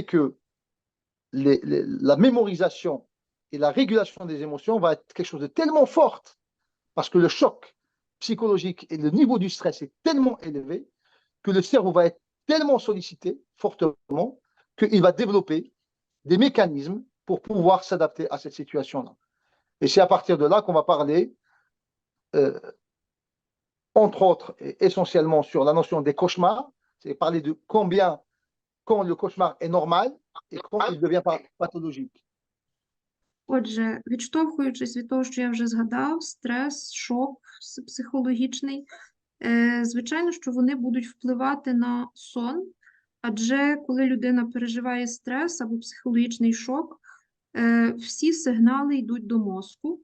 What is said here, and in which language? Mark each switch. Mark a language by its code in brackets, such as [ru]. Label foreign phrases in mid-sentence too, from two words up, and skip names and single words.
[fr] que la mémorisation et la régulation des émotions va être quelque chose de tellement forte, parce que le choc psychologique et le niveau du stress est tellement élevé que le cerveau va être tellement sollicité fortement qu'il va développer des mécanismes pour pouvoir s'adapter à cette situation-là. Et c'est à partir de là qu'on va parler, entre autres, et essentiellement sur la notion des cauchemars, c'est parler de quand le cauchemar est normal et quand il devient pathologique. [uk] Отже, відштовхуючись від того, що я вже згадав, стрес, шок психологічний, звичайно, що вони будуть впливати на сон, адже коли людина переживає стрес або психологічний шок, всі сигнали йдуть до мозку.